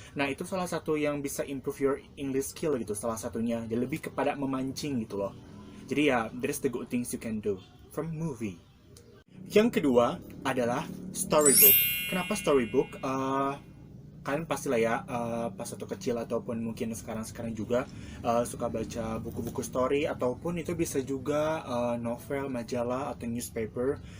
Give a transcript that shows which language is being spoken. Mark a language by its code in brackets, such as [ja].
[id] Nah itu salah satu yang bisa [en] improve your English skill [id] gitu, salah satunya dia lebih kepada memancing gitu loh. Jadi ya [en] there's the good things you can do from movie. [id] Yang kedua adalah storybook. Kenapa storybook? Kalian pastilah ya, pas waktu kecil ataupun mungkin sekarang juga suka baca buku-buku story, ataupun itu bisa juga novel, majalah, atau newspaper.